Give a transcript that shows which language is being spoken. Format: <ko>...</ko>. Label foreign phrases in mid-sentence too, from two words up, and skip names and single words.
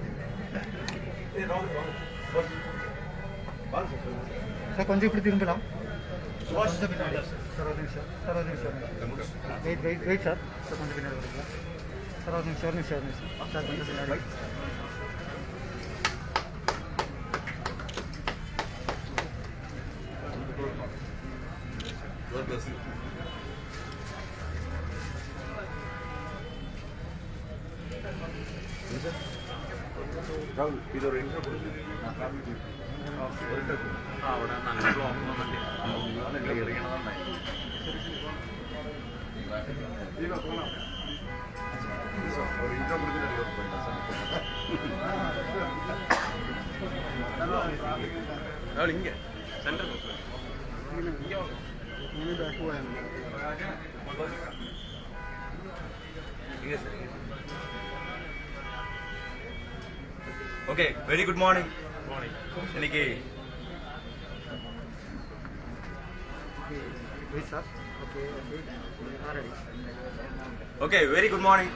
<ta>சார் கொஞ்சம் இப்படி திரும்பலாம். கொஞ்சம் பின்னாடி சார் ஒரு நிமிஷம் சார் ஒரு நிமிஷம் வெயிட் வெயிட் வெயிட் சார் சார் கொஞ்சம் பின்னாடி வருங்களா சார் ஒரு நிமிஷம் ஒரு நிமிஷம் ஒரு நிமிஷம் சார் கொஞ்சம் பின்னாடி</ta> <en>God bless you. Rahul,</en> <ta>இது ஒரு இன்ட்ரோ கொடுங்க. நான் ஃபேமிலி ஒரு இன்ட்ரோ கொடுங்க.</ta> <ml>അവിടെ ഞങ്ങൾ ഓപ്പൺ</ml> <ta>ஒரு இன்ட்ரோ கொடுத்து</ta> <ml>രാഹുൽ ഇങ്ങ സെന്റർ</ml> <en>OK very good morning. இன்னைக்கு OK very good morning.</en>